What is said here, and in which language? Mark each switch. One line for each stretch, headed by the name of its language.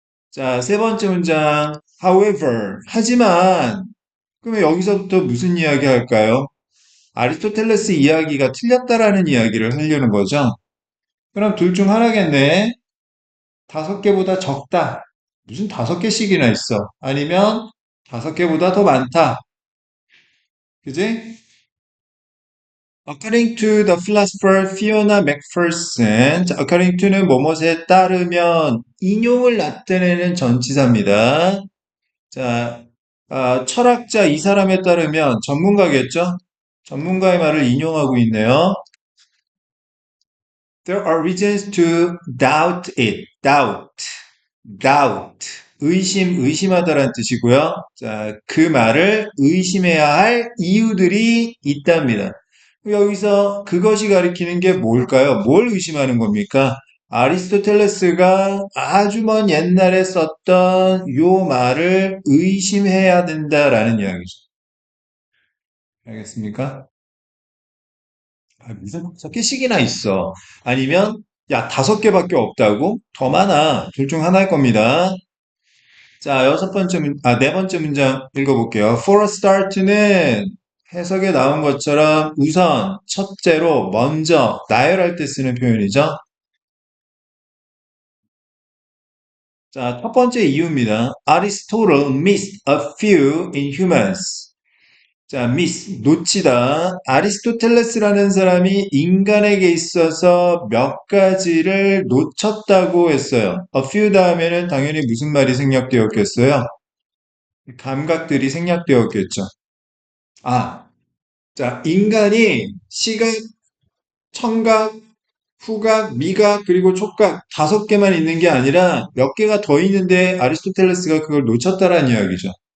Korean: 자, 세 번째 문장.
English: However,
Korean: 하지만, 그러면 여기서부터 무슨 이야기 할까요? 아리스토텔레스 이야기가 틀렸다라는 이야기를 하려는 거죠. 그럼 둘 중 하나겠네. 다섯 개보다 적다. 무슨 다섯 개씩이나 있어. 아니면 다섯 개보다 더 많다. 그지?
English: According to the philosopher Fiona McPherson,
Korean: 자, according to는 뭐뭐에 따르면 인용을 나타내는 전치사입니다. 자, 철학자 이 사람에 따르면 전문가겠죠? 전문가의 말을 인용하고 있네요.
English: There are reasons to doubt it. doubt.
Korean: 의심하다라는 뜻이고요. 자, 그 말을 의심해야 할 이유들이 있답니다. 여기서 그것이 가리키는 게 뭘까요? 뭘 의심하는 겁니까? 아리스토텔레스가 아주 먼 옛날에 썼던 요 말을 의심해야 된다라는 이야기죠. 알겠습니까? 아, 무슨 6개씩이나 있어. 아니면, 야, 5개밖에 없다고? 더 많아. 둘 중 하나일 겁니다. 자, 네 번째 문장 읽어볼게요.
English: For a start
Korean: 는 해석에 나온 것처럼 우선, 첫째로, 먼저, 나열할 때 쓰는 표현이죠. 자, 첫 번째 이유입니다.
English: Aristotle missed a few in humans.
Korean: 자, 놓치다. 아리스토텔레스라는 사람이 인간에게 있어서 몇 가지를 놓쳤다고 했어요.
English: A few
Korean: 다음에는 당연히 무슨 말이 생략되었겠어요? 감각들이 생략되었겠죠. 아, 자, 인간이 시각, 청각, 후각, 미각, 그리고 촉각 5개만 있는 게 아니라 몇 개가 더 있는데 아리스토텔레스가 그걸 놓쳤다라는 이야기죠.